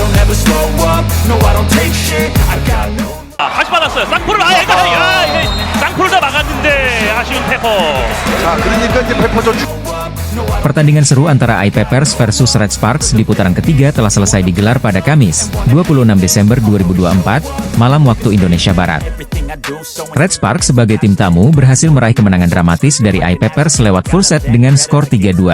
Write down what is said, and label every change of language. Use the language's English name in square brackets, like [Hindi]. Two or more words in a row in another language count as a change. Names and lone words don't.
[English] never slow up, no I don't take shit, I got no. [Korean] 다시 받았어요. 쌍포를 이게 쌍포를 다 막았는데 아쉬운 페퍼. 자, 그러니까 이제 페퍼 [Indonesian] Pertandingan seru antara iPeppers versus Red Sparks di putaran ketiga telah selesai digelar pada Kamis, 26 Desember 2024, malam waktu Indonesia Barat. Red Sparks sebagai tim tamu berhasil meraih kemenangan dramatis dari iPeppers lewat full set dengan skor 3-2.